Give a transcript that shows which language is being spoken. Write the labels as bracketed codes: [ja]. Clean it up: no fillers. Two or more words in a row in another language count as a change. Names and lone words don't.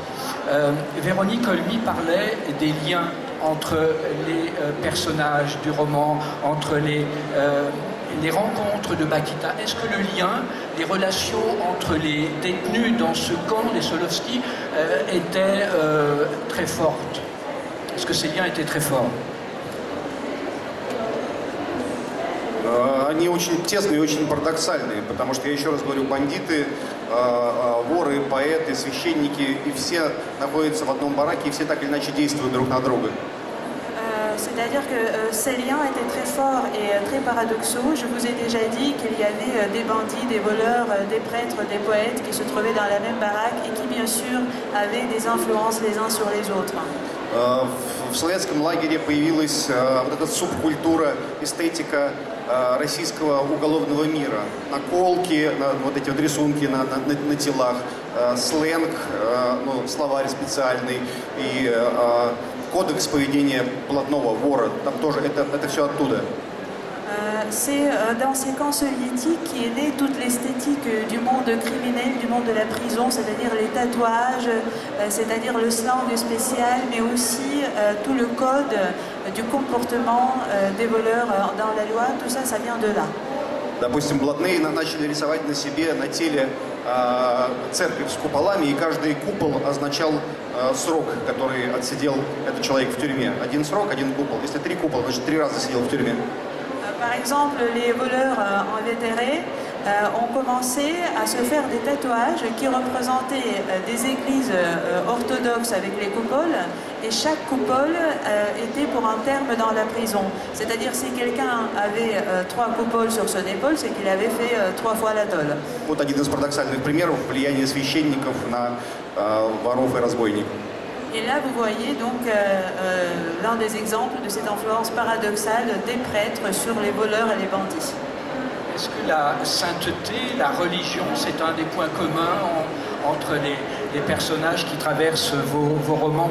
[fr] Véronique Olmy parlait des liens entre les personnages du roman, entre les rencontres de Bakita. Est-ce que le lien, les relations entre les détenus dans ce camp des Solovki étaient très fortes? Est-ce que ces liens étaient très forts? [ru] Они очень тесные и очень парадоксальные, потому что, я еще раз говорю, бандиты, воры, поэты, священники, и все находятся в одном бараке, и все так или иначе действуют друг на друга. [fr] C'est-à-dire que ces liens étaient très forts et très paradoxaux. Je vous ai déjà dit qu'il y avait des bandits, des voleurs, des prêtres, des poètes qui se trouvaient dans la même baraque et qui, bien sûr, avaient des influences les uns sur les autres. [ru] В советском лагере появилась вот эта субкультура, эстетика российского уголовного мира. Наколки, вот эти вот рисунки на телах, сленг, словарь специальный и кодекс поведения блатного вора. Там тоже это все оттуда. [fr] C'est dans ces camps soviétiques qu'est née toute l'esthétique du monde criminel, du monde de la prison, c'est-à-dire les tatouages, c'est-à-dire le slang spécial, mais aussi tout le code du comportement des voleurs dans la loi. Tout ça, ça vient de là. [ru] Допустим, блатные начали рисовать на себе, на теле церковь с куполами, и каждый купол означал срок, который отсидел этот человек в тюрьме. Один срок, один купол. Если 3 купола, значит 3 раза сидел в тюрьме. [fr] Par exemple, les voleurs invétérés ont commencé à se faire des tatouages qui représentaient des églises orthodoxes avec les coupoles, et chaque coupole était pour un terme dans la prison. C'est-à-dire si quelqu'un avait 3 coupoles sur son épaule, c'est qu'il avait fait 3 fois la tôle. [ru] Вот один из парадоксальных примеров влияния священников на воров и разбойников. [fr] Et là, vous voyez donc l'un des exemples de cette influence paradoxale des prêtres sur les voleurs et les bandits. Est-ce que la sainteté, la religion, c'est un des points communs entre les personnages qui traversent vos romans?